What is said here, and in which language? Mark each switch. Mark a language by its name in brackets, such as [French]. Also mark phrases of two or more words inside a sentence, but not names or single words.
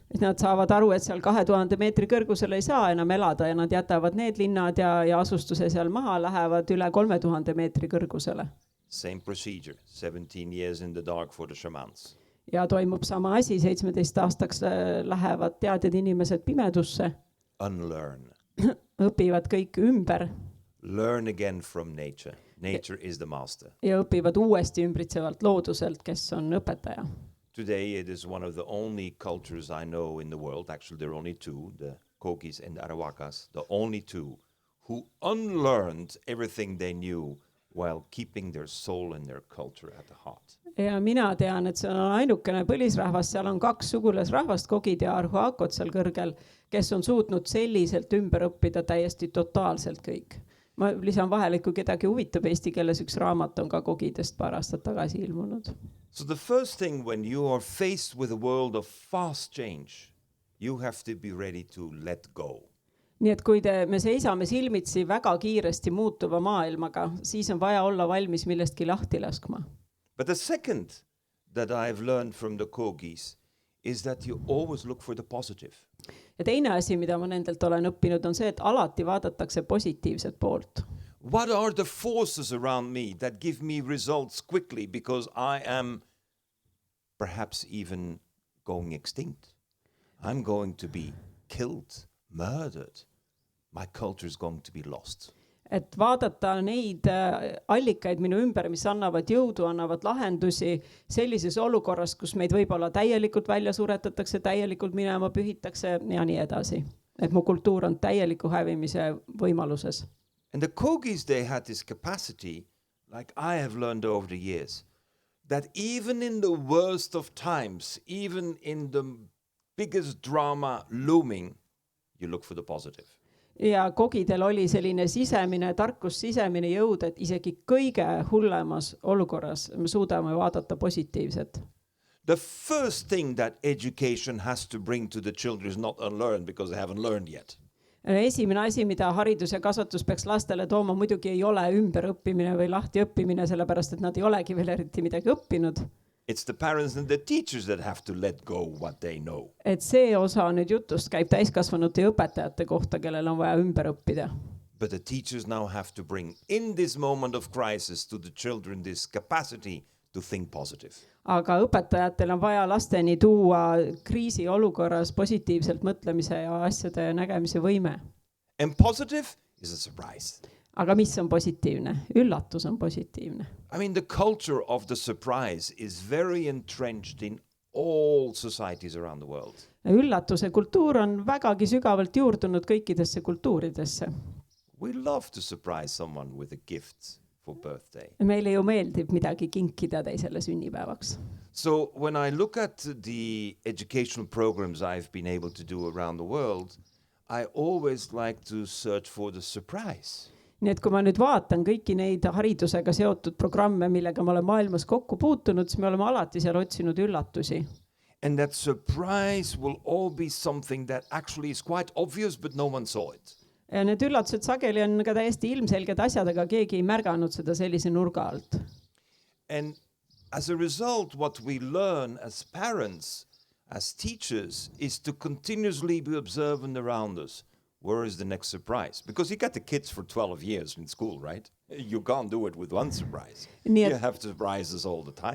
[Estonian] Nad saavad aru, et seal 2000 meetri kõrgusel ei saa enam elada ja nad jätavad need linnad ja asustuse seal maha, lähevad üle 3000 meetri kõrgusele. [English] Same procedure, 17 years in the dark for the shamans. [Estonian] Ja toimub sama asi, 17 aastaks lähevad teadjad inimesed pimedusse. [English] Unlearn. [Estonian] Õpivad kõik ümber. [English] Learn again from nature. Nature is the master. [Estonian] Ja õpivad uuesti ümbritsevalt looduselt, kes on õpetaja. [English] Today it is one of the only cultures I know in the world, actually there are only two, the Kogis and the Arawakas, the only two who unlearned everything they knew while keeping their soul and their culture at the heart. [Estonian] Ja mina tean, et see on ainukene põlisrahvas, seal on 2 sugulasrahvast, kogid ja arhuakod seal kõrgel, kes on suutnud selliselt ümber õppida täiesti totaalselt kõik. Ma lisan vahele, et kui kedagi huvitab eesti keeles, üks raamat on ka kogidest paar aastat tagasi ilmunud. [English] So the first thing when you are faced with a world of fast change, you have to be ready to let go. [Estonian] Nii et kui me seisame silmitsi väga kiiresti muutuva maailmaga, siis on vaja olla valmis millestki lahti laskma. [English] But the second that I've learned from the Kogis is that you always look for the positive. [Estonian] Ja teine asi, mida ma nendelt olen õppinud, on see, et alati vaadatakse positiivset poolt. [English] What are the forces around me that give me results quickly because I am perhaps even going extinct? I'm going to be killed, murdered. My culture is going to be lost. [Estonian] Et vaadata neid allikaid minu ümber, mis annavad jõudu, annavad lahendusi sellises olukorras, kus meid võib-olla täielikult välja suretatakse, täielikult minema pühitakse ja nii edasi. Et mu kultuur on täieliku hävimise võimaluses. [English] And the Kogis, they had this capacity, like I have learned over the years, that even in the worst of times, even in the biggest drama looming, you look for the positive. [Estonian] Ja kogidel oli selline sisemine tarkus, sisemine jõud, et isegi kõige hullemas olukorras me suudame vaadata positiivset. [English] The first thing that education has to bring to the children is not unlearned because they haven't learned yet. [Estonian] Esimene asi, mida haridus ja kasvatus peaks lastele tooma, muidugi ei ole ümberõppimine või lahti õppimine, sellepärast et nad ei olegi veel eriti midagi õppinud. [English] It's the parents and the teachers that have to let go what they know. [Estonian] Et see osa nüüd jutust käib täiskasvanute ja õpetajate kohta, kellel on vaja ümber õppida. [English] But the teachers now have to bring in this moment of crisis to the children this capacity to think positive. [Estonian] Aga õpetajatel on vaja lasteni tuua kriisi olukorras positiivselt mõtlemise ja asjade nägemise võime. [English] And positive is a surprise. [Estonian] Aga mis on positiivne? Üllatus on positiivne. [English] I mean, the culture of the surprise is very entrenched in all societies around the world. [Estonian] Üllatuse kultuur on vägagi sügavalt juurdunud kõikidesse kultuuridesse. [English] We love to surprise someone with a gift for birthday. [Estonian] Meile ju meeldib midagi kinkida teisele sünnipäevaks. [English] So when I look at the educational programs I've been able to do around the world, I always like to search for the surprise. [Estonian] Nii et kui ma nüüd vaatan kõiki neid haridusega seotud programme, millega ma olen maailmas kokku puutunud, siis me oleme alati seal otsinud üllatusi. [English] And that surprise will all be something that actually is quite obvious, but no one saw it. [Estonian] Ja need üllatused sageli on ka täiesti ilmselged asjad, aga keegi ei märganud seda sellise nurga alt. [English] And as a result, what we learn as parents, as teachers, is to continuously be observant around us. Where is the next surprise? Because you get the kids for 12 years in school, right? You can't do it with one surprise. You have surprises all the time.